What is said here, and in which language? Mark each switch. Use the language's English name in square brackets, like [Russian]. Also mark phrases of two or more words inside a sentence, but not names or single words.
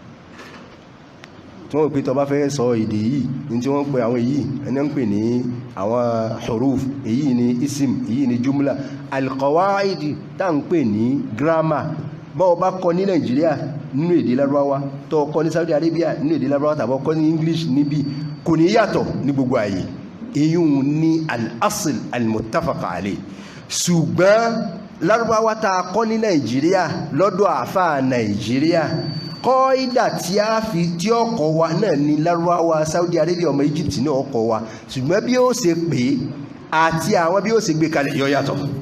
[Yoruba] Tí wọ́n pè tó bá fẹ́ sọ èdè yìí ní tí wọ́n pè àwọn èyí ẹni ń pè ní àwọn huruf, èyí ni isim, èyí ni jumla. Al-qawaidi tá ń pè ní grammar bọ́ bá kọ́ ní Nàìjíríà nínú èdè Lárúbáwá, tó kọ́ ní Saudi Arabia nínú èdè Lárúbáwá, tàbí kọ́ ní English níbi, kò ní yàtọ̀ ní gbogbo ààyè. [Arabic] Èyí ni الأصل المتفق عليه. [Yoruba] Ṣùgbọ́n Lárúbáwá tá kọ́ ní Nàìjíríà lọ́dọ̀ àfáà Nàìjíríà, kọ́ídà tí a fi tí ọkọ̀ wa náà ní Lárúbáwá Saudi Arabia ọmọ Egypt náà ọkọ̀ wa, ṣùgbọ́n bí ó ṣe pé àti àwọn bí ó ṣe gbé kalẹ̀ yọ yàtọ̀.